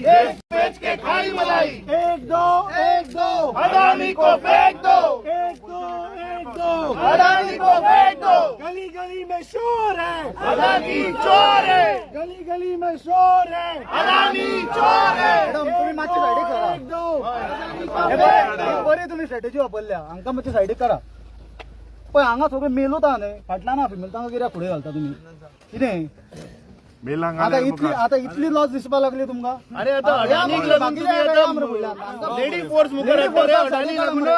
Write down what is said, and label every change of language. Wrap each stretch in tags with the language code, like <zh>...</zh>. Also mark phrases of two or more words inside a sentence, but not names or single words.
<hi>देश बेच के खाई मलाई, एक दो एक दो, अडानी को फेंक दो, एक दो एक दो, अडानी को फेंक दो। गली गली में शोर है, अडानी चोर है, गली गली में शोर है, अडानी चोर है।</hi> <kok>तुम्ही मागची साईड करा, एक दो बरे तुम्ही स्ट्रॅटेजी वापरल्या हांका मागची साईड करा. पण हांगा सगळे मेलो ता न्ही फाटला ना फिमेल तांका कित्याक फुडें घालता तुम्ही कितें आता इतली लॉस दिसपा लागली तुमका. अरे आता अडानीक लागून तुम्ही आता</kok> <en>lady force</en> <kok>मुखार हाडटा रे, अडानीक लागून.</kok>